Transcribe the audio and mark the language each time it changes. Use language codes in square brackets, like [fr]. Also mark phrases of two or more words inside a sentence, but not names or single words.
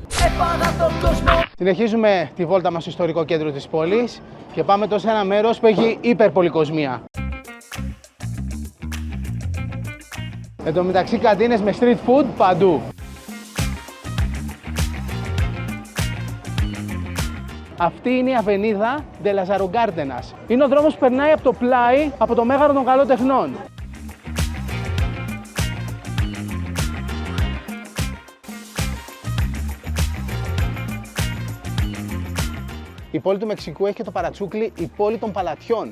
[el] Συνεχίζουμε τη βόλτα μας στο ιστορικό κέντρο της πόλης και πάμε τώρα σε ένα μέρος που έχει υπερπολικοσμία. Εν τω μεταξύ, καντίνες με [en] street food [el] παντού. Αυτή είναι η Αβενίδα de las Arogárdenas. Είναι ο δρόμος που περνάει από το πλάι, από το Μέγαρο των Καλών Τεχνών. Η πόλη του Μεξικού έχει και το παρατσούκλι η πόλη των παλατιών.